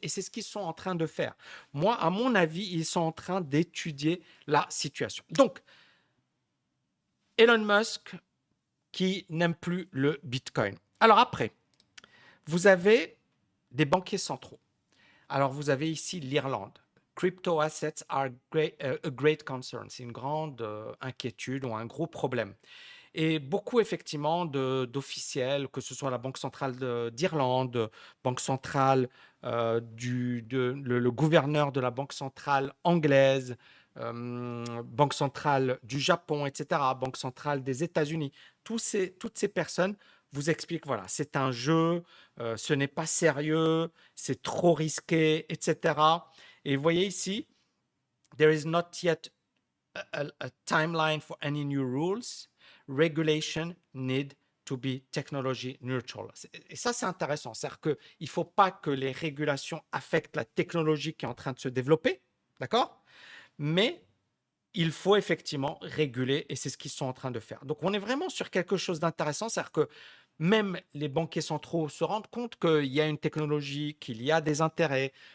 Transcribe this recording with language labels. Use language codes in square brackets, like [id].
[fr] Et c'est ce qu'ils sont en train de faire. Moi, à mon avis, ils sont en train d'étudier la situation. Donc, Elon Musk qui n'aime plus le Bitcoin. Alors après, vous avez des banquiers centraux. Alors, vous avez ici l'Irlande. [en] Crypto assets are a great concern. [fr] C'est une grande inquiétude ou un gros problème. Et beaucoup, effectivement, d'officiels, que ce soit la Banque centrale d'Irlande, Banque centrale le gouverneur de la Banque centrale anglaise, Banque centrale du Japon, etc., Banque centrale des États-Unis, toutes ces personnes vous expliquent, voilà, c'est un jeu, ce n'est pas sérieux, c'est trop risqué, etc. Et vous voyez ici, [en] there is not yet a timeline for any new rules. Regulation need to be technology neutral. [fr] Et ça, c'est intéressant. C'est-à-dire qu'il ne faut pas que les régulations affectent la technologie qui est en train de se développer, d'accord? Mais il faut effectivement réguler et c'est ce qu'ils sont en train de faire. Donc, on est vraiment sur quelque chose d'intéressant. C'est-à-dire que même les banquiers centraux se rendent compte qu'il y a une technologie, qu'il y a des intérêts.